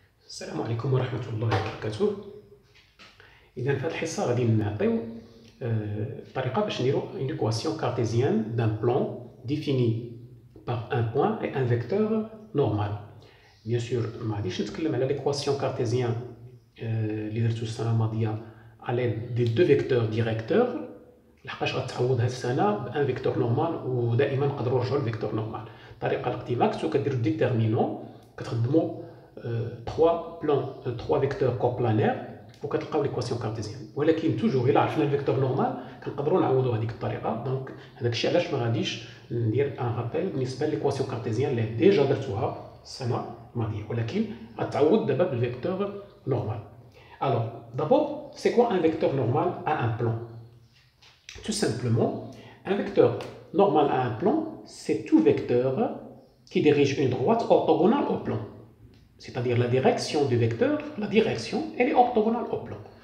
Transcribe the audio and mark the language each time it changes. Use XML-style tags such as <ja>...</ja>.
<ar>السلام عليكم ورحمة الله وبركاته. إذا في هذه الحصة غادي نعطيو طريقة باش نديرو</ar> <fr>une équation cartésienne d'un plan défini par un point et un vecteur normal. Bien sûr</fr> <ar>ما غاديش نتكلم على</ar> <fr>l'équation cartésienne</fr> <ar>اللي درتو السنة الماضية</ar> <fr>à l'aide des deux vecteurs directeurs</fr> <ar>لحقاش غتعوض هاد السنة بان فيكتور نورمال ودائما نقدروا نرجعوا للفيكتور نورمال. الطريقة القديمة كنتو كديروا ديتيرمينون كتخدموا 3 فيكتور كوبلانير وكتلقاو ليكواسيون كارتيزيان، ولكن توجور الا عرفنا الفيكتور نورمال كنقدروا نعوضوا هذيك الطريقه. دونك هذاك الشيء علاش ما غاديش ندير ان رابيل بالنسبه لليكواسيون كارتيزيان اللي ديجا درتوها السنه الماضيه، ولكن غتعوض دابا بالفيكتور نورمال.</ar> <fr>Alors d'abord, c'est quoi un vecteur normal à un plan? Tout simplement, un vecteur normal à un plan, c'est tout vecteur qui dirige une droite orthogonale au plan. C'est-à-dire la direction du vecteur, la direction, elle est orthogonale au plan.</fr>